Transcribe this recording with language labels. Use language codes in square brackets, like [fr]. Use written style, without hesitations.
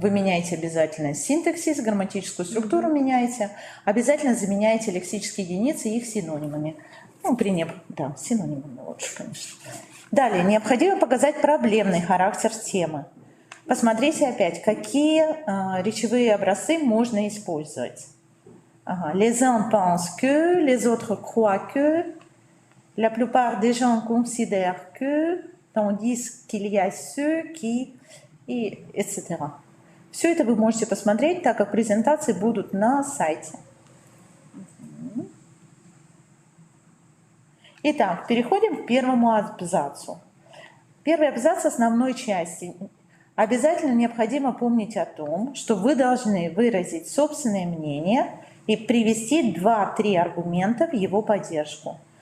[ru] Вы меняете обязательно синтаксис, грамматическую структуру меняете, обязательно заменяете лексические единицы их синонимами. Ну, синонимами лучше, конечно. Далее, необходимо показать проблемный характер темы. Посмотрите опять, какие речевые образцы можно использовать. [fr] Les uns pensent que, les autres croient que, la plupart des gens considèrent que, tandis qu'il y a ceux qui, и etc. [ru] Все это вы можете посмотреть, так как презентации будут на сайте. Итак, переходим к первому абзацу. Первый абзац основной части. Обязательно необходимо помнить о том, что вы должны выразить собственное мнение и привести 2-3 аргумента в его поддержку.